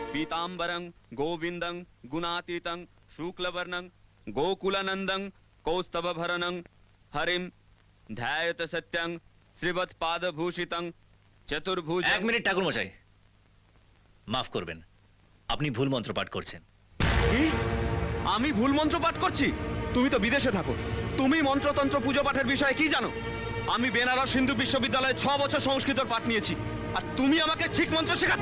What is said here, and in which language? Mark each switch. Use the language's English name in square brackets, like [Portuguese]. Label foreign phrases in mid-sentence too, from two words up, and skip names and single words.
[Sanskrit] पीताम्बरं गोविन्दं गुणातीतं शुक्लवर्णं गोकुलानन्दं कौस्तभभरणं हरिं ध्यायत सत्यं श्रीवत्पादभूषितं चतुर्भुज। [Bangla] এক মিনিট ঠাকুর মশাই, মাফ করবেন, আপনি ভুল মন্ত্র পাঠ করছেন। কি? আমি ভুল মন্ত্র পাঠ করছি? তুমি তো বিদেশে থাকো, তুমি মন্ত্রতন্ত্র পুজো পাঠের বিষয়ে কি জানো? আমি বেনারস হিন্দু বিশ্ববিদ্যালয়ে 6 বছর সংস্কৃতর পাঠ নিয়েছি, আর তুমি আমাকে ঠিক মন্ত্র শেখাচ্ছ?